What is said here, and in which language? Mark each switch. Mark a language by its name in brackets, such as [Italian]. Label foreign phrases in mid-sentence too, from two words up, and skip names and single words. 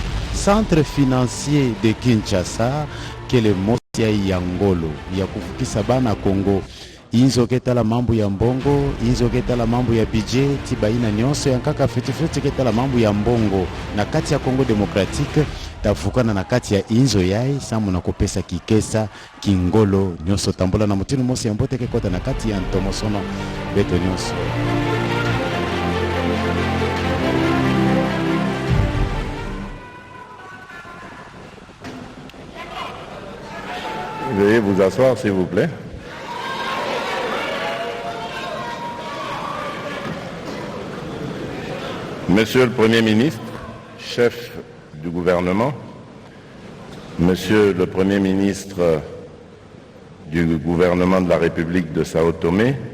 [Kituba (Democratic Republic of Congo)] centre financier de Kinshasa kele motia ya ngolo ya kufukisa bana Kongo inzo ketala mambo ya mbongo inzo ketala mambo ya budget tibaina nyonso ya nkaka fiti ketala mambo ya mbongo na kati ya Kongo Democratique tafukana na kati ya inzo yai samu na kopesa kikesa kingolo nyonso tambola na mutinu mosi ya mbote kekota na kati ya ntomosono beto nyonso. [French] Veuillez vous asseoir s'il vous plaît. Monsieur le Premier ministre, chef du gouvernement, Monsieur le Premier ministre du gouvernement de la République de Sao Tomé,